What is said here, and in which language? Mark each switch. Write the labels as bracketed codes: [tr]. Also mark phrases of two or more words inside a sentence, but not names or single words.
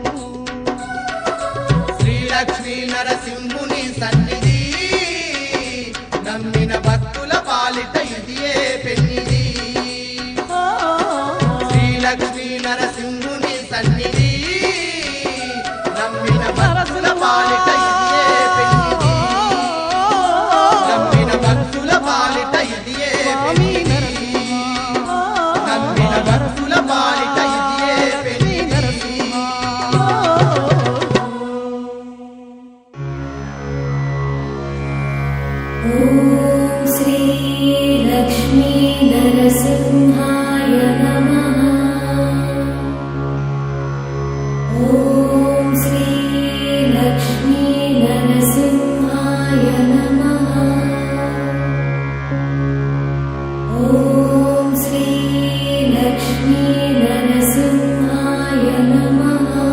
[te] శ్రీ లక్ష్మీ నరసింహుని సన్నిధి నమ్మిన భక్తుల పాలిట ఇదియే పెన్నిది శ్రీ లక్ష్మీ నరసింహుని సన్నిధి నమ్మిన భక్తుల పాలిట ఇదియే పెన్నిది నమ్మిన భక్తుల పాలిట ఇదియే పెన్నిది నమ్మిన భక్తుల పాలిట ఇదియే పెన్నిది [sa] ॐ श्री लक्ष्मी नरसिंहाय नमः ॐ श्री लक्ष्मी नरसिंहाय नमः ॐ श्री लक्ष्मी नरसिंहाय नमः